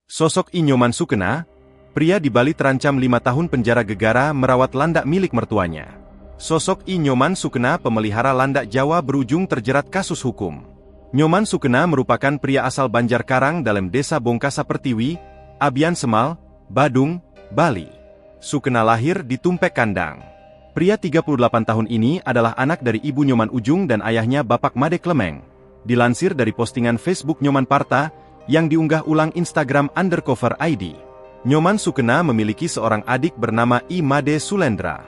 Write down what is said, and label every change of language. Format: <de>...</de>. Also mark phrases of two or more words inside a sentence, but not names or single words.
<id>Sosok I Nyoman Sukena, pria di Bali terancam 5 tahun penjara gegara merawat landak milik mertuanya. Sosok I Nyoman Sukena pemelihara landak Jawa berujung terjerat kasus hukum. Nyoman Sukena merupakan pria asal Banjarkarang dalam desa Bongkasa Pertiwi, Abian Semal, Badung, Bali. Sukena lahir di Tumpek Kandang. Pria 38 tahun ini adalah anak dari ibu Nyoman Ujung dan ayahnya Bapak Made Klemeng. Dilansir dari postingan Facebook Nyoman Parta, yang diunggah ulang Instagram _ID. Nyoman Sukena memiliki seorang adik bernama I Made Sulendra.</id>